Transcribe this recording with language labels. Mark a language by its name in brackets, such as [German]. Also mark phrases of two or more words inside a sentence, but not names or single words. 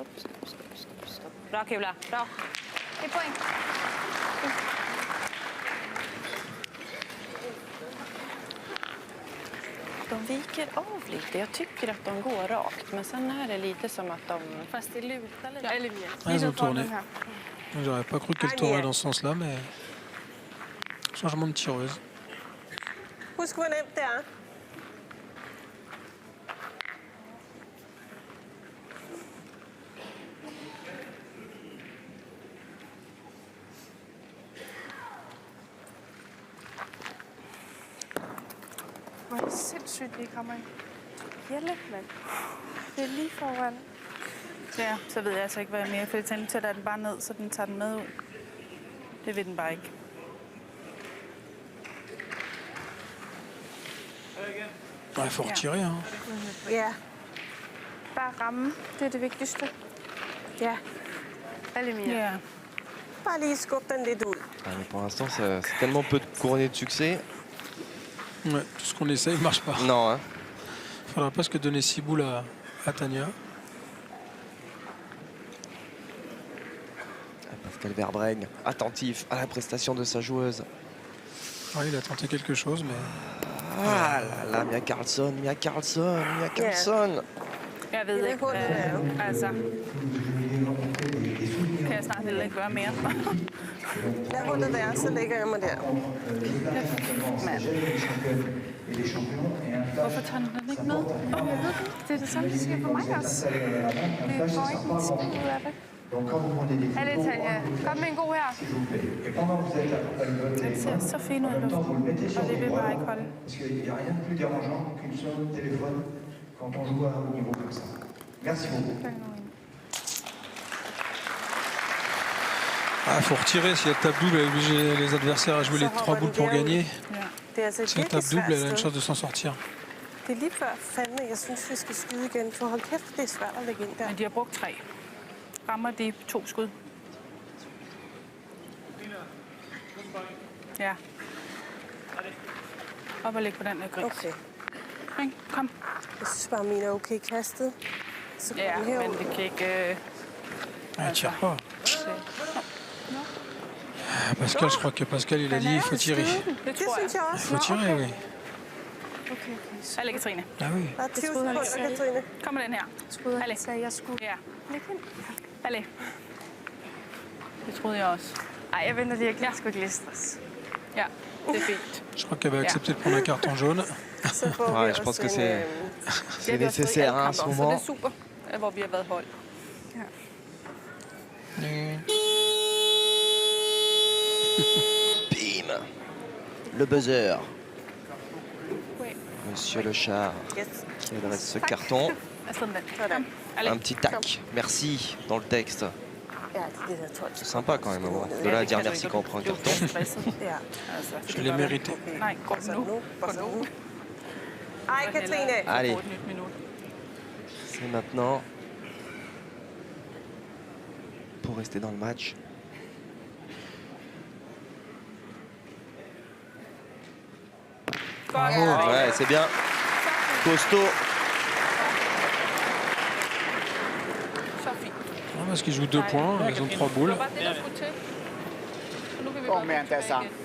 [Swedish] Bra kula. Bra. Det är poäng. De viker av lite. Jag tycker att de går rakt. Men sen är det lite som att de... Fast det lutar lite. Eller Mia. [French] elles ont tourné. [Danish] Den her. [French] J'aurais pas cru qu'elle tournerait dans ce sens-là, mais changement de tireuse. [Danish] Husk, hvor nemt det er. Hvor er det sindssygt, vi ikke rammer en bjælle, mand. Det er lige foran. Ja, så ved jeg altså ikke, hvad jeg mere. For Tanja tæller den bare ned, så den tager den med ud. Det vil den bare ikke. [French] Il faut retirer. Hein. [Danish] Ja. Bare ramme. Det er det vigtigste. Ja. Eller Mia. Ja. Bare lige skub den lidt ud. [French] Ah, mais pour l'instant, c'est tellement peu couronné de succès. Ouais, tout ce qu'on essaye ne marche pas. Non, hein. Il faudra presque donner 6 boules à Tania. Pascal Verbreng, attentif à la prestation de sa joueuse. Ouais, il a tenté quelque chose, mais Ah là là, Mia Karlsson. [Danish] Jeg ved ikke, altså... Kan jeg snart heller ikke gøre mere. Lad hullet være, så lægger jeg mig der. Hvorfor tager den ikke med? Jeg ved det. Det er det samme, de siger for mig også. Det får ikke en skid ud af det. Allez, Tanja. Kom med en god her. Den ser så fin ud i luften, og det vil bare ikke holde. [French] Parce qu'il n'y a rien de plus dérangeant qu'une sonde de téléphone quand on joue à un haut niveau comme ça. Merci beaucoup. il faut retirer. Si elle tape double, elle est obligée les adversaires à jouer les 3 boules pour gagner. [Danish] Det er altså et [French] Si elle [Danish] virkelig [French] tape double, [Danish] svært [French] elle a une [Danish] sted. [French] chance de s'en sortir. [Danish] Det er lige før fandme, jeg synes, vi skal skyde igen. For hold kæft, det er svært at lægge ind der. Men de har brugt 3. Rammer de 2 skud? Ja. Op og læg på den der gris. Okay. Ikke? Kom. Jeg synes bare, mine er okay kastet. Så kom Ja, den herud. men det kan ikke... [French] Ah, il tire pas. Pascal, je crois que Pascal, il a dit il faut tirer. [Danish] Det Det tror synes jeg. jeg [French] Il [Danish] også. [French] faut tirer, oui. Allez, Katrine. Ah oui. [Danish] Bare 20 sekunder, Katrine. Kom med den her. Troede [French] Allez. [Danish] han sagde, jeg skulle Ja. lægge ind. Allez. Det troede jeg også. Ej, jeg venter lige. Jeg skulle ikke lige stress. Ja, det er fint. [French] Je crois qu'elle va accepter de prendre un carton jaune. [Danish] Så får vi [French] Ouais, je [Danish] også [French] pense que [Danish] en, [French] c'est [Danish] Det har vi også fået i [French] nécessaire [Danish] alle [French] hein, à [Danish] kampe [French] ce [Danish] også, så [French] moment. [Danish] det er super, hvor vi har været hold. [French] Bim. Le buzzer. Oui. Monsieur Le Char Yes. qui adresse ce carton. [Danish] Sådan den. Kom. [French] Allez. Un petit tac. Merci dans le texte. [Danish] Ja, det der 12 [French] C'est sympa quand même. De là à dire merci quand on prend un carton. [Danish] Ja. Altså, [French] Je l'ai mérité. [Danish] Nej, gå Så nu. nu. Gå Bare så nu. nu. Ej, Katrine. [French] Allez, [Danish] Få et nyt minut. [French] c'est maintenant pour rester dans le match. [Danish] Godt. [French] Ouais, c'est bien. Costaud. [Danish] Så fint. [French] Ah, parce qu'ils jouent 2 points, ils ont 3 [Danish] Det [French] boules. [Danish] var bare det, der skulle til. Så nu kan vi Kom godt med, tilbage Antassa. igen.